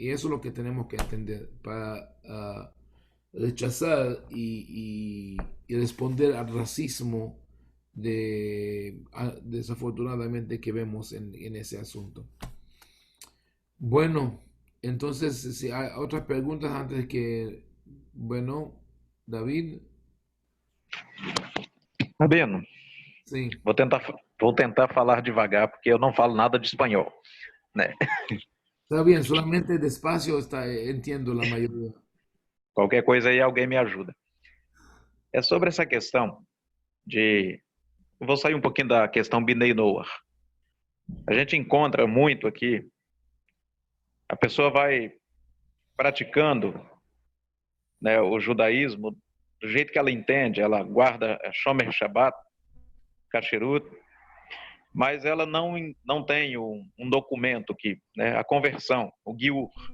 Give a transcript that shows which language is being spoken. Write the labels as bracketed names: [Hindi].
[Spanish] Y eso es lo que tenemos que entender para rechazar y responder al racismo desafortunadamente que vemos en ese asunto. Bueno, entonces, si hay otras preguntas antes que, bueno, David. Está bien. [Portuguese] sim. Vou tentar falar devagar, porque eu não falo nada de espanhol, né? [Spanish] Está bien, solamente despacio entiendo la mayoría. [Portuguese] Qualquer coisa aí alguém me ajuda. É sobre essa questão de... Eu vou sair um pouquinho da questão Bnei Noach. A gente encontra muito aqui, a pessoa vai praticando, né, o judaísmo do jeito que ela entende, ela guarda Shomer Shabbat, Kasherut, mas ela não tem um documento que, né, a conversão, o Giur.